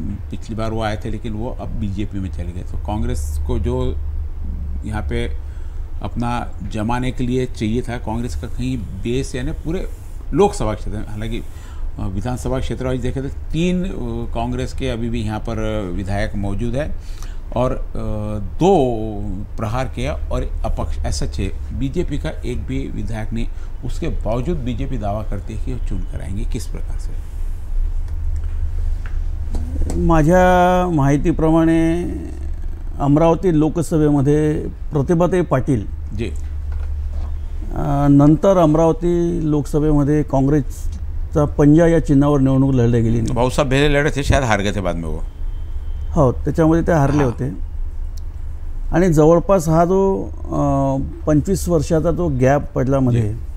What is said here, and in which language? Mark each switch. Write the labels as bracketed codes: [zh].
[hi] पिछली बार वो आए थे लेकिन वो अब बीजेपी में चले गए। तो कांग्रेस को जो यहाँ पे अपना जमाने के लिए चाहिए था, कांग्रेस का कहीं बेस यानी पूरे लोकसभा क्षेत्र में, हालांकि विधानसभा क्षेत्र वाइज देखे तो 3 कांग्रेस के अभी भी यहाँ पर विधायक मौजूद है और 2 प्रहार किया और अपक्ष ऐसा 6। बीजेपी का एक भी विधायक नहीं, उसके बावजूद बीजेपी दावा करती है कि वो चुन कर आएंगे। किस प्रकार से? [mr] माझ्या माहितीप्रमाणे अमरावती लोकसभेमध्ये प्रतिभाताई पाटील जी नंतर अमरावती लोकसभेमध्ये काँग्रेसचा पंजा या चिन्हावर निवडणूक लढली गेली नाही। [hi] भाऊसाहेब भेले लढे थे, शायद हार गए थे बाद में वो। [mr] हो, त्याच्यामध्ये ते हारले होते आणि जवळपास हा जो 25 वर्षाचा जो गॅप पडला मध्ये,